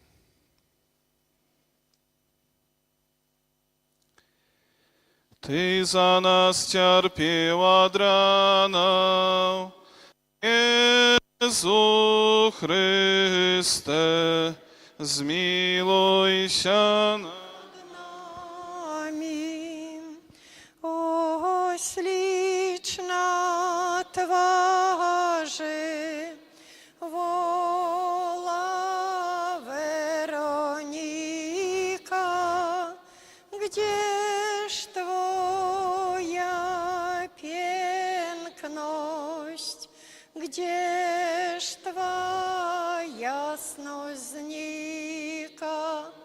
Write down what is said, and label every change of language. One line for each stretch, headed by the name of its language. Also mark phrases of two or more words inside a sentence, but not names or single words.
Belarusian: Ты за нас цярпеў ад ранаў, Езу Христе, змілуйся над
Polish: nami. O śliczna twarzy, wola Weronika, gdzież Twoja piękność, gdzież Twa jasność znika.